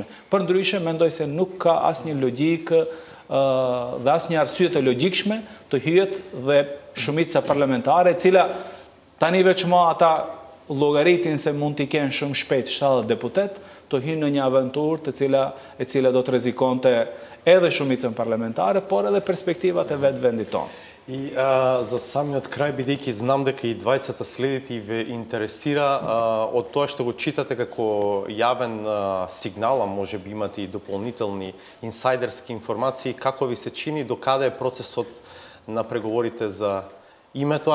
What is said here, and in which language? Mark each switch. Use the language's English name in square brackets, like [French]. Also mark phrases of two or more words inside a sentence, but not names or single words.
[Albanian] Përndryshe, mendoj se nuk ka asnjë logjikë dhe asnjë arsye të logjikshme të hyjet dhe shumica parlamentare, e cila tani veç më ata llogaritin se mund t'i kenë shumë shpejt 70 deputet, të hynë në një aventurë e cila do të rrezikonte edhe shumicën parlamentare, por edhe perspektivat e vetë vendit tonë. [Macedonian] И за самиот крај, бидејќи знам дека и двајцата следите и ве интересира од тоа што го читате како јавен сигнал, а може би имате и дополнителни инсайдерски информации, како ви се чини, докаде е процесот на преговорите за името?